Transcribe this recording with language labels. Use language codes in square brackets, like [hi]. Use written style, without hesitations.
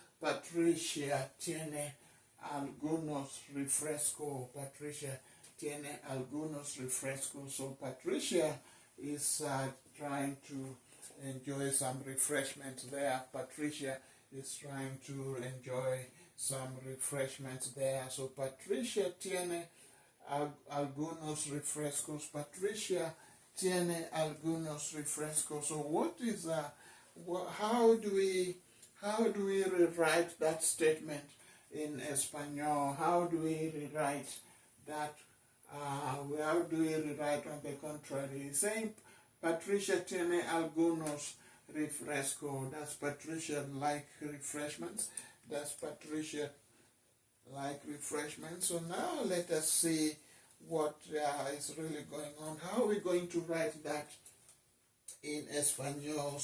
[es] Patricia tiene algunos refresco. Patricia tiene algunos refrescos. [en] So Patricia is trying to enjoy some refreshments there. Patricia is trying to enjoy some refreshments there. [es] So Patricia tiene algunos refrescos. Patricia tiene algunos refrescos. [en] So what is how do we rewrite that statement in Espanol? How do we rewrite that? How do we rewrite on the contrary? Saying [es] Patricia tiene algunos refresco. [en] Does Patricia like refreshments? Does Patricia like refreshments? So now let us see what is really going on. How are we going to write that in Espanol?